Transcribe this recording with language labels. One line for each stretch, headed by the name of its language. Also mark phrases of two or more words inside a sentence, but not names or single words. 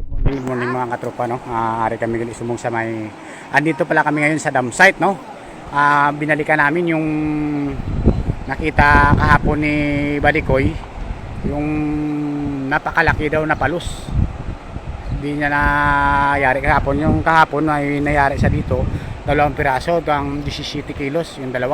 English: Good morning
Hiligaynon: mga katropa, no? Ari kami gali sumong sa may...
Filipino: Andito pala kami ngayon sa dam site, no? Binalikan namin yung nakita kahapon ni Badikoy, yung napakalaki daw na palus. Hindi niya nayari kahapon. Yung kahapon ay nayari sa dito, 2 piraso, ang 17 kilos, yung dalawa.